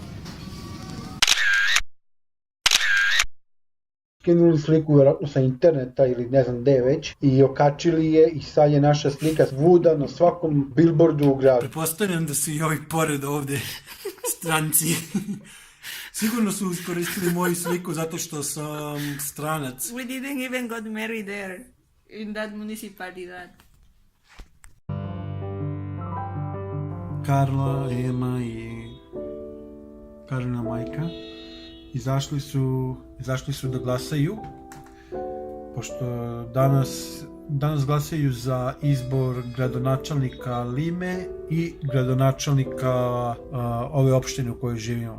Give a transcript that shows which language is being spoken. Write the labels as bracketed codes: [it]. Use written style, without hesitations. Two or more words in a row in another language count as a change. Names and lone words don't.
[sr] Skinuli sliku vjerojatno sa interneta ili ne znam gde već i okačili je i sad je naša slika svuda na svakom billboardu u gradu. Pretpostavljam da su i ovi pored ovde stranci. Sigurno su iskoristili moju sliku zato što sam stranac. [en] We didn't even got married there, in that municipalidad. [sr] Karla, Ema i Karlina majka izašli su da glasaju, pošto danas glasaju za izbor gradonačelnika Lime i gradonačelnika ove opštine u kojoj živimo.